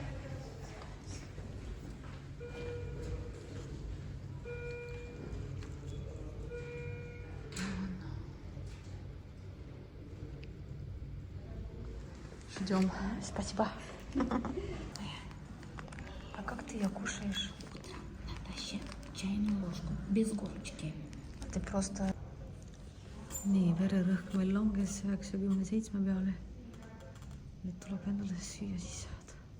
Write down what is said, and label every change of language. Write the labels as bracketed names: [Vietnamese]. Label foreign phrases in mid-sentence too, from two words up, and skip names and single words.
[Russian] Ждем. Спасибо. А как ты ее кушаешь? Натаще, чайную ложку, без горочки. Te prosta... [Estonian] Nii, vererõhk meil langes 97 peale. Nüüd tuleb endale süüa siis saada.